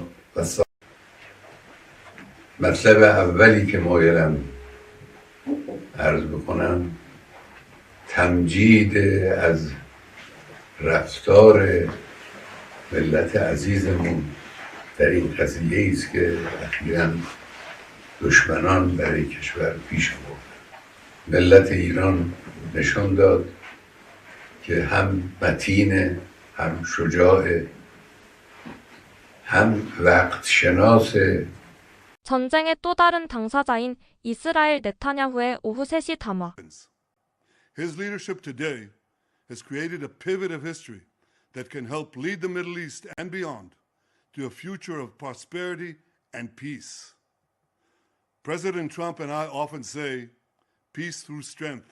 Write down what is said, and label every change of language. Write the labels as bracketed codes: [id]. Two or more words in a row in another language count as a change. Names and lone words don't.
[fa] و مطلب اولی که مایلم عرض بکنم تمجید از رفتار ملت عزیزمون در این قضیه است که اخیراً دشمنان برای کشور پیش برد. ملت ایران نشان داد که هم متین، هم شجاع، هم وقت شناس. [ko] 전쟁의 또 다른 당사자인 이스라엘 네타냐후의 오후 3시 담화. [en] His leadership today has created a pivot of history that can help lead the Middle East and beyond to a future of prosperity and peace. President Trump and I often say, peace through strength.